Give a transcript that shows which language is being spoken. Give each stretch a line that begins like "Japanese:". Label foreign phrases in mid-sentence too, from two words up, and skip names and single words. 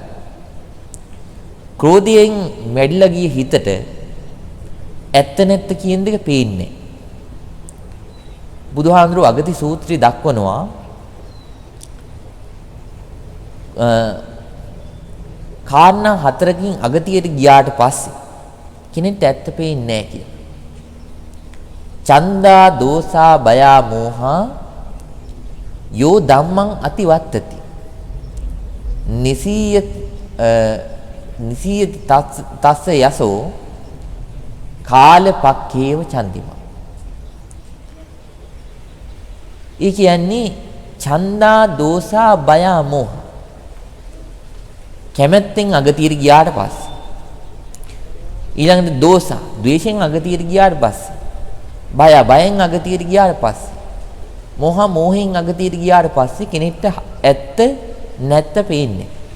Sinhala: ක්‍රෝධයෙන් මැඩිලා ගිය හිතට ඇත්ත නැත්ත කියන දෙක පේන්නේ. බුදුහාඳුරු අගති සූත්‍රය දක්වනවා කාරණා හතරකින් අගතියට ගියාට පස්සේ කෙනෙක්ට ඇත්ත පේන්නේ නැහැ කියලා.
Pali: චන්දා දෝසා බයා මෝහා යෝ ධම්මං අතිවත්තති. නිසීය තස්ස යසෝ කාලපක්ඛේව චන්දිමා.
Sinhala: ඒ කියන්නේ
Pali: චන්දා දෝසා බයා මෝහ.
Sinhala: කැමැත්තෙන් අගතියට ගියාට පස්සේ ඊළඟට දෝසා ද්වේෂයෙන් අගතියට ගියාට පස්සේ බයෙන් අගතියට ගියාට පස්සේ මෝහෙන් අගතියට ගියාට පස්සේ කෙනෙක්ට ඇත්ත නැත්ත පේන්නේ.